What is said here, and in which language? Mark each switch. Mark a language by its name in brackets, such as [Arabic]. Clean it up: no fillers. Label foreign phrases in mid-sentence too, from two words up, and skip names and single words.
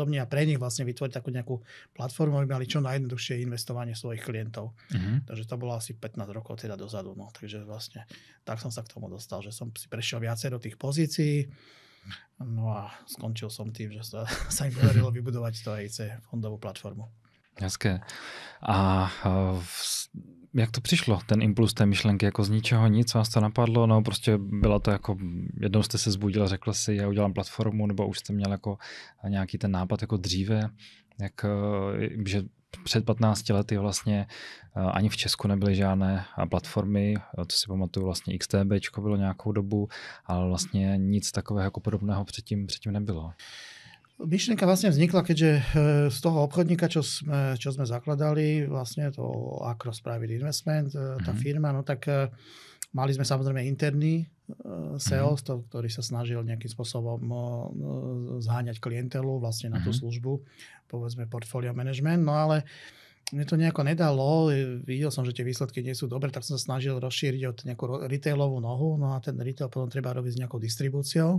[Slovak] A pre nich vlastne vytvoriť takú nejakú platformu, aby mali čo najjednoduchšie investovanie svojich klientov. Takže to bolo asi 15 rokov teda dozadu. No. Takže vlastne tak som sa k tomu dostal, že som si prešiel viacero tých pozícií. No a skončil som tým, že sa im podarilo vybudovať to EIC fondovú platformu. [Czech] Hezké. A jak to přišlo, ten impuls té myšlenky, jako z ničeho nic vás to napadlo, no prostě bylo to jako, jednou jste se zbudil a řekl si, já udělám platformu, nebo už jste měl jako nějaký ten nápad jako dříve, jak, že před 15 lety vlastně ani v Česku nebyly žádné platformy, to si pamatuju, vlastně XTBčko bylo nějakou dobu, ale vlastně nic takového jako podobného předtím nebylo. [Slovak] Myšlienka vlastne vznikla, keďže z toho obchodníka, čo sme zakladali, vlastne to Across Private Investment, tá firma, no tak mali sme samozrejme interný sales, ktorý sa snažil nejakým spôsobom zháňať klientelu vlastne na tú službu, povedzme [English] portfolio management, [Slovak] no ale mne to nejako nedalo, videl som, že tie výsledky nie sú dobré, tak som sa snažil rozšíriť od nejakú retailovú nohu, no a ten retail potom treba robiť s nejakou distribúciou.